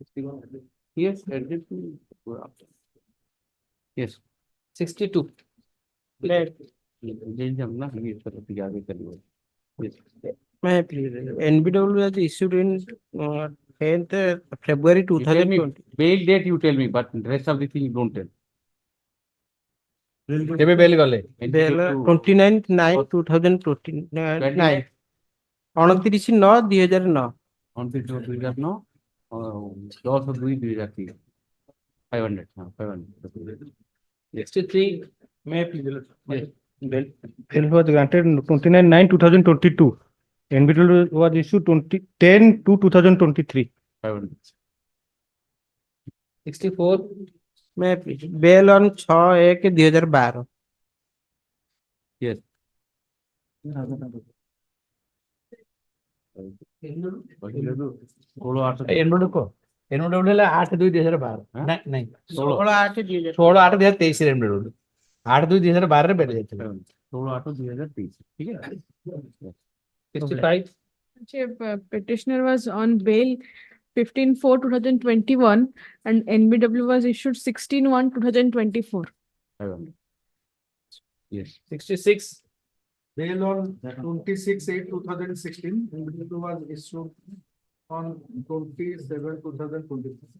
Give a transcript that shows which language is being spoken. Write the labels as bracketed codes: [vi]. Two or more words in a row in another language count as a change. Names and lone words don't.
[en] Yes, Yes. 62. May I please? NBW was issued in 10th February You tell me 2020. bail date, you tell me, but rest of the thing you don't tell. [or] କେବେ ବେଲ୍ ଗଲେ? [en] Bail 29/9/2029 29/9/2009 29/2009 10/2/2003 500 500. 63. May I please? Yes. Bail was granted 29/9/2022. NBW was issued 10/2/2023. 500. 64. May I please? Bail on 6/1/2012. Yes. [or] NBW ହେଲା 8/2/2012 ନାଇଁ 16/8/2023 NBW 8/2/2012 ରେ ବେଲ୍ ଯାଇଥିଲା [hi] 16/8/2023 ठीक है. [en] 65. Petitioner was on bail 15/4/2021 and NBW was issued 16/1/2024. 500. Yes. 66. Bail on 26/8/2016, NBW was issued on 27/2023.